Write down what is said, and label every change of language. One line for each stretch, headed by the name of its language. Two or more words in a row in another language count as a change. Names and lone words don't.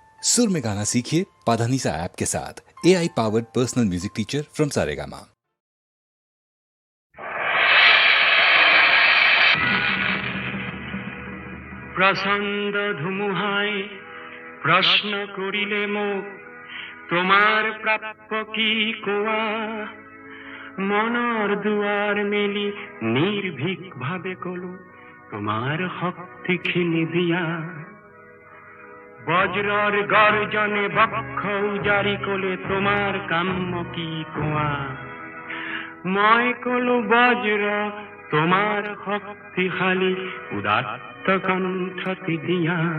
Hindi: सुर में गाना सीखिए पाधानीसा ऐप के साथ।
English: AI powered personal music teacher from
Hindi: सारेगामा।
Assamese: প্ৰচণ্ড ধুমুহাই প্ৰশ্ন কৰিলে মুখ তোমার প্রাপ্য কি কোয়া মনৰ দুৱাৰ মেলি নিৰ্ভীক ভাবে কলো তোমাৰ শক্তিখিনি দিয়া বজ্ৰৰ গৰ্জনে বক্ষ উজাৰি কলে তোমাৰ কাম্য কি কোৱা মই কলো বজ্ৰ তোমাৰ শক্তিশালী উদাত্ত কণ্ঠটি দিয়া